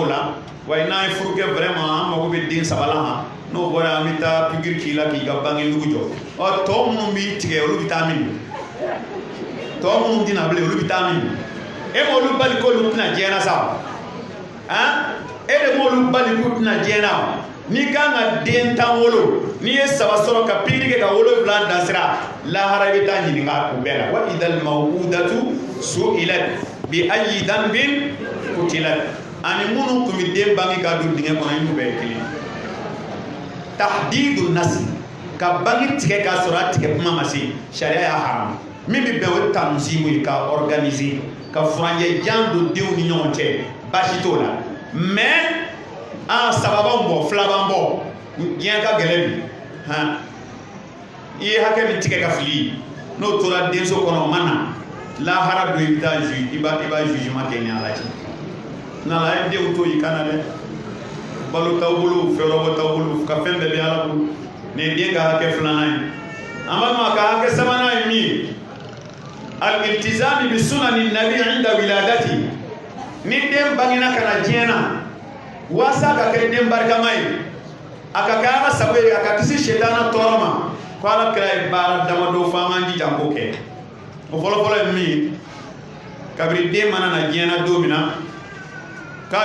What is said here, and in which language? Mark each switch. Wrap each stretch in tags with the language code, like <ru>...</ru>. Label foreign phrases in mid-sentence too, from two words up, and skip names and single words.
<bm>la wa n'a ye furu kɛ vraiment an mago bɛ den 3 la ma n'o bɔra an bɛ taa pikiri k'i la k'i ka bange dugu jɔ ɔ tɔ minnu b'i tigɛ olu bɛ taa min tɔ minnu tɛna bilen olu bɛ taa min e m'olu bali k'olu tɛna diɲɛ na sa e de m'olu bali k'u tɛna diɲɛ na n'i kan ka den 10 wolo n'i ye 3 sɔrɔ ka pikiri kɛ ka 7 dansira lahara i bɛ taa ɲininka o bɛɛ la</bm> <ar>وإذا ال الموءودة سئلت بأي ذنب قتلت</ar> <bm>ani minnu tun bɛ den bange ka don dingɛ kɔnɔ i n'u bɛɛ ye kelen</bm> <ar>تحديد النسل</ar> <bm>ka bange tigɛ k'a sɔrɔ a tigɛ kuma ma se sariya y'a haram min bɛ bɛn o tanzimu ye ka organiser ka furanjɛ jan don denw ni ɲɔgɔn cɛ baasi t'o la mais sababan bɔ filaban bɔ diɲɛ ka gɛlɛn bi i ye hakɛ min tigɛ ka fili n'o tora denso kɔnɔ o ma na lahara don i bɛ taa i b'a jugement kɛ ni ala cɛ n'ala ye denw to i kana dɛ balo t'aw bolo fɛɛrɛ bɔ t'aw bolo ka fɛn bɛɛ bɛ ala bolo nin ye den ka hakɛ filanan ye an balima ka hakɛ sabanan ye min ye</bm> <ar>الالتزام بسنن النبي عند الولادة</ar> <bm>ni den bangena ka na diɲɛ na waasa ka kɛ den barikama ye a ka kɛ ala sago ye a ka kisi sitana tɔɔrɔ ma ko ala kira ye baara damadɔ fɔ an k'an jija k'o kɛ o fɔlɔfɔlɔ ye min ye kabiri den mana na diɲɛ na don min na k'a</bm>